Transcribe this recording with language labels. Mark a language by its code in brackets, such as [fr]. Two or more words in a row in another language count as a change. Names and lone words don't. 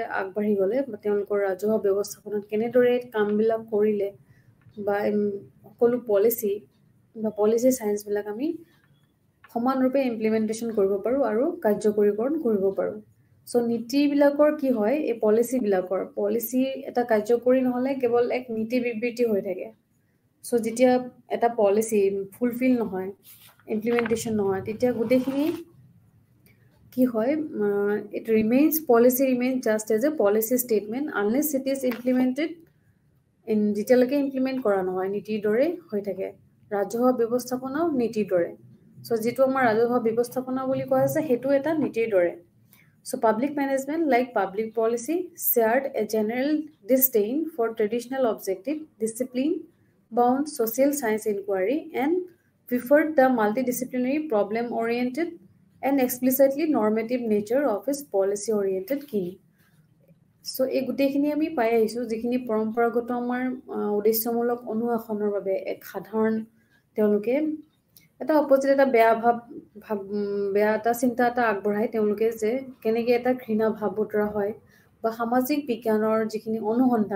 [as] আগবাঢ়ি গ'লে বা তেওঁলোকৰ ৰাজহুৱা ব্যৱস্থাপনাত কেনেদৰে কামবিলাক কৰিলে বা সকলো পলিচি বা পলিচি সায়েন্সবিলাক আমি সমানৰূপে ইমপ্লিমেন্টেশন কৰিব পাৰোঁ আৰু কাৰ্যকৰীকৰণ কৰিব পাৰোঁ সো নীতিবিলাকৰ কি হয় এই পলিচিবিলাকৰ পলিচি এটা কাৰ্যকৰী নহ'লে কেৱল এক নীতি বিবৃতি হৈ থাকে সো যেতিয়া এটা পলিচি ফুলফিল নহয় ইমপ্লিমেন্টেশন নহয় তেতিয়া গোটেইখিনি কি হয় [en] it remains policy remains just as a policy statement unless it is implemented in যেতিয়ালৈকে [as] ইমপ্লিমেন্ট কৰা নহয় নীতিৰ দৰে হৈ থাকে ৰাজহুৱা ব্যৱস্থাপনাও নীতিৰ দৰে সো যেটো আমাৰ ৰাজহুৱা ব্যৱস্থাপনা বুলি কোৱা আছে হেতু এটা নীতিৰ দৰে [en] So public management, like public policy, shared a general disdain for traditional objective, discipline-bound social science inquiry and preferred the multidisciplinary problem-oriented and explicitly normative nature of its policy-oriented key. [as] So এই গুটেখিনি আমি পাই আহিছো যিখিনি পৰম্পৰাগত আমাৰ উদ্দেশ্যমূলক অনুশাসনৰ বাবে এক সাধাৰণ তেওঁলোকে এটা অপজিট এটা বেয়া এটা চিন্তা এটা আগবঢ়ায় তেওঁলোকে যে কেনেকৈ এটা ঘৃণা ভাৱ বতৰা হয় বা সামাজিক বিজ্ঞানৰ যিখিনি অনুসন্ধান